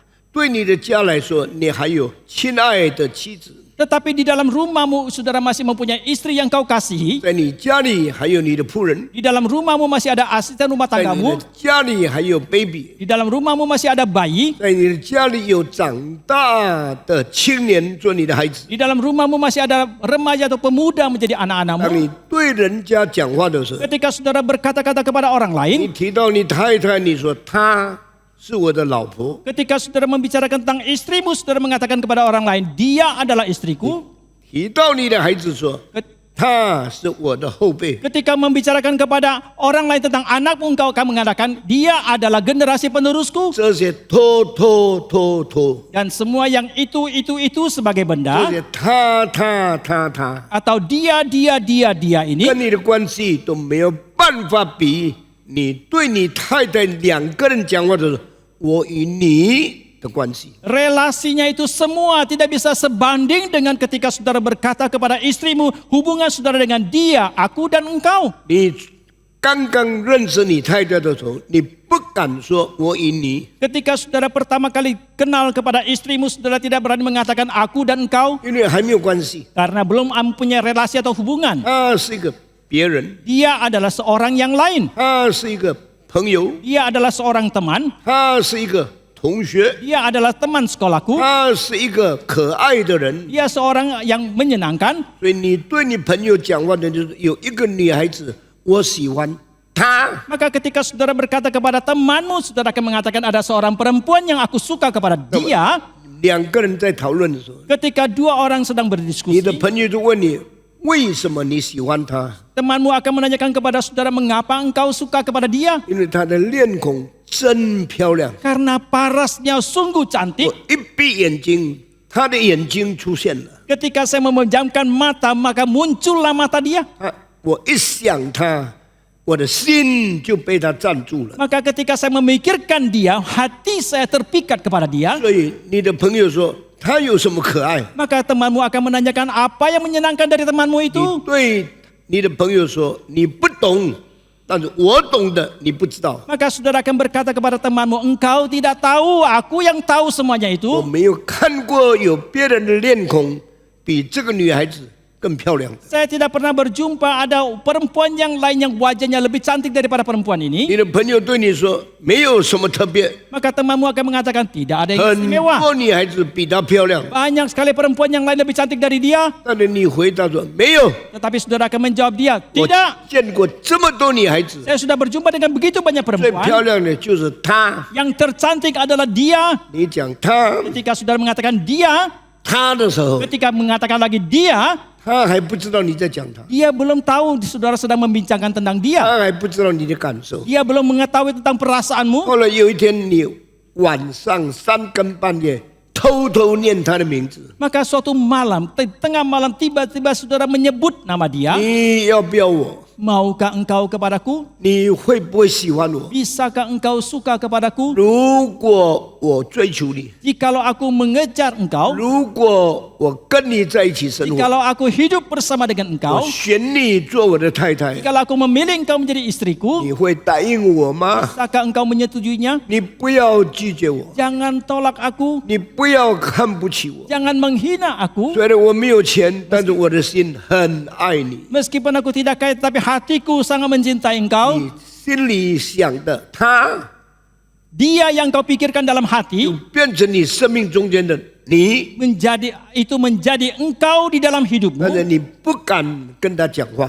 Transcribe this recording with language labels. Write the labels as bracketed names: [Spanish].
[Chinese] 对你的家来说，你还有亲爱的妻子， [Indonesian] Tetapi di dalam rumahmu saudara masih mempunyai istri yang kau kasihi. [Chinese] 在你家里还有你的仆人， [Indonesian] Di dalam rumahmu masih ada asisten rumah [Chinese] 在你 [Indonesian] tanggamu. [Chinese] 的家里还有 baby， [Indonesian] Di dalam rumahmu masih ada bayi. [Chinese] 在你的家里有长大的青年做你的孩子。 [Indonesian] Di dalam rumahmu masih ada remaja atau pemuda menjadi [Chinese] 当 [Indonesian] anak-anakmu. [Chinese] 你对人家讲话的时候， [Indonesian] Ketika saudara berkata-kata kepada orang [Chinese] 你 [Indonesian] lain, [Chinese] 提到你太太，你说她是我的老婆。 [Indonesian] ketika saudara membicarakan tentang istrimu, saudara mengatakan kepada orang lain, dia adalah istriku. [Chinese] 提到你的孩子说， [Indonesian] Ket- [Chinese] 他是我的后辈。 [Indonesian] Ketika membicarakan kepada orang lain tentang anakmu, engkau akan mengatakan, dia adalah generasi penerusku. [Chinese] 这些托， [Indonesian] Dan semua yang itu sebagai [Chinese] 这 [Indonesian] benda, [Chinese] 些他 [Indonesian] atau dia ini, [Chinese] 跟你的关系都没有办法比你对你太太两个人讲话的时候，我与你的关系。 [Indonesian] relasinya itu semua tidak bisa sebanding dengan ketika saudara berkata kepada istrimu, hubungan saudara dengan dia, aku dan engkau. [Chinese] 你刚刚认识你太太的时候，你不敢说我与你， [Indonesian] Ketika saudara pertama kali kenal kepada istrimu, saudara tidak berani mengatakan aku dan engkau [Chinese] 因为还没有关系。 [Indonesian] karena belum mempunyai relasi atau hubungan. [Chinese] 他是一个别人， [Indonesian] Dia adalah seorang yang lain. [Chinese] 他是一个朋友， [Indonesian] Dia adalah seorang teman. [Chinese] 他是一个同学， [Indonesian] Dia adalah teman sekolahku. [Chinese] 他是一个可爱的人。 [Indonesian] Dia seorang yang menyenangkan. [Chinese] 所以你对你朋友讲话的就是有一个女孩子，我喜欢她。 [Indonesian] Maka ketika saudara berkata kepada temanmu, saudara akan mengatakan ada seorang perempuan yang aku suka kepada dia. [Chinese] 两个人在讨论的时候， [Indonesian] Ketika dua orang sedang berdiskusi, [Chinese] 的朋友就问你为什么你喜欢她？ [Indonesian] temanmu akan menanyakan kepada saudara mengapa engkau suka kepada dia. [Chinese] 因为她的脸孔真漂亮。 [Indonesian] Karena parasnya sungguh cantik. [Chinese] 我一闭眼睛，她的眼睛出现了。 [Indonesian] Ketika saya memejamkan mata, maka muncullah mata dia. [Chinese] 我一想她，我的心就被她占住了。 [Indonesian] Maka ketika saya memikirkan dia, hati saya terpikat kepada dia. [Chinese] 所以你的朋友说她有什么可爱？ [Indonesian] Maka temanmu akan menanyakan apa yang menyenangkan dari temanmu [Chinese] 你 [Indonesian] itu. [Chinese] 对你的朋友说你不懂，但是我懂的你不知道。 [Indonesian] Maka saudara akan berkata kepada temanmu, engkau tidak tahu, aku yang tahu semuanya [Chinese] 我 [Indonesian] itu. [Chinese] 没有看过有别人的脸孔比这个女孩子更漂亮的。 [Indonesian] Saya tidak pernah berjumpa ada perempuan yang lain yang wajahnya lebih cantik daripada perempuan ini. [Chinese] 你的朋友对你说没有什么特别， [Indonesian] Maka temanmu akan mengatakan tidak ada yang [Chinese] 很 [Indonesian] istimewa. [Chinese] 多女孩子比她漂亮， [Indonesian] Banyak sekali perempuan yang lain lebih cantik dari dia. [Chinese] 但是你回答说没有， [Indonesian] Tetapi saudara akan menjawab dia, [Chinese] 我 [Indonesian] tidak. [Chinese] 见过这么多女孩子， [Indonesian] Saya sudah berjumpa dengan begitu banyak [Chinese] 最漂亮的就是她。 [Indonesian] Yang tercantik adalah dia. [Chinese] 你讲她， [Indonesian] Ketika saudara mengatakan dia, [Chinese] 她的时候， [Indonesian] ketika mengatakan lagi dia, [Chinese] 她还不知道你在讲她， [Indonesian] dia belum tahu saudara sedang membincangkan tentang dia. [Chinese] 她还不知道你的感受。 [Indonesian] Dia belum mengetahui tentang perasaanmu. [Chinese] 后来有一天，你晚上3更半夜偷偷念她的名字， [Indonesian] Maka suatu malam, tengah malam tiba-tiba saudara menyebut nama dia. [Chinese] 你要不要我？ [Indonesian] Maukah engkau kepadaku? [Chinese] 你会不会喜欢我？ [Indonesian] Bisakah engkau suka kepadaku? [Chinese] 如果我追求你， [Indonesian] Jikalau aku mengejar engkau, [Chinese] 如果我跟你在一起生活， [Indonesian] jikalau aku hidup bersama dengan [Chinese] 我 [Indonesian] engkau, [Chinese] 选你做我的太太， [Indonesian] jikalau aku memilih engkau menjadi istriku, [Chinese] 你会答应我吗？ [Indonesian] bisakah engkau menyetujuinya? [Chinese] 你不要拒绝我， [Indonesian] Jangan tolak aku, [Chinese] 你不要看不起我。 [Indonesian] jangan menghina aku. [Chinese] 虽然我没有钱，但是我的心很爱你。 [Indonesian] Meskipun aku tidak kaya, tapi hatiku sangat mencintai engkau. [Chinese] 你心里想的他， [Indonesian] Dia yang kau pikirkan dalam [Chinese] 就 [Indonesian] hati [Chinese] 变成你生命中间的你， [Indonesian] menjadi engkau di dalam [Chinese] 但是你不敢跟他讲话，